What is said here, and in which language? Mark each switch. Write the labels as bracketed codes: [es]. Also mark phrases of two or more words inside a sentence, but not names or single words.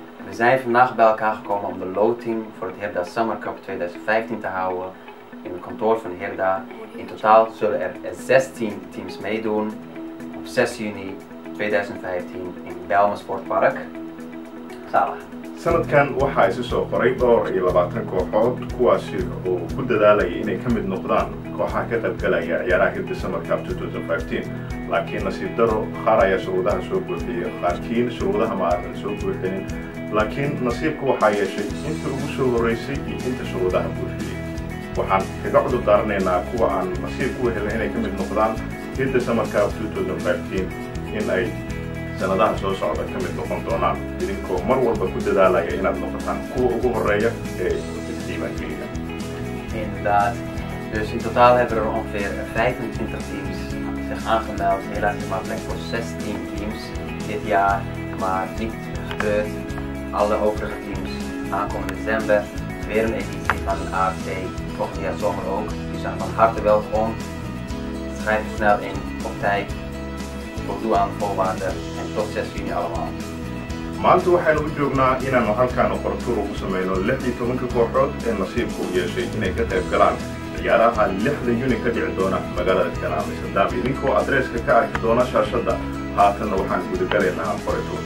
[nl] We zijn vandaag bij elkaar gekomen om de loting voor het Herda Summer Cup 2015 te houden in het kantoor van Herda. In totaal zullen er 16 teams meedoen op 6 juni 2015 in Bijlmer Sportpark. Salah. [so] sanadkan waxaa isu soo qoray dhowr iyo 20 kooxood kuwaasi oo ku dadaalaya inay ka mid noqdaan kooxaha ka qaybgalaya ciyaaraha Herda Summer Cup 2015 laakiin nasiib daro qaar ayaa shuruudaha soo buuxiyay qaarkiin shuruudaha ma aanan soo buuxinin laakiin nasiibku waxaa yeeshay inta ugu soo horeysay iyo inta shuruudaha buuxiyay waxaan kaga cudur daaranaynaa kuwa aan nasiib u helin inay ka mid noqdaan Herda Summer Cup 2015 in ay sanadaha soo socda ka mid noqon doonaan idinkoo mar walba ku dadaalaya inaad noqotaan kuwa ugu horeeya ee isdiiwaangeliya. [nl] Inderdaad. Dus in totaal hebben er ongeveer 25 teams zich aangemeld. Helaas is maar plek voor 16 teams dit jaar, maar niet gebeurd. Alle overige teams aankomende december weer een editie van de AFC, volgend jaar zomer ook. Die zijn van harte welkom. Schrijf je snel in op tijd. Voldoe aan de voorwaarden en tot 6 juni allemaal. [so] maanta waxaynu u joognaa inaanu halkaan qoratuur ugu sameyno 16 kooxood ee nasiibku u yeeshay inay ka qayb galaan ciyaaraha 6 Juni ka dhici doona magaalada Amsterdam idinkoo adreeska ka arki doona shaashada haatanna waxaan guda galaynaa qoratuur.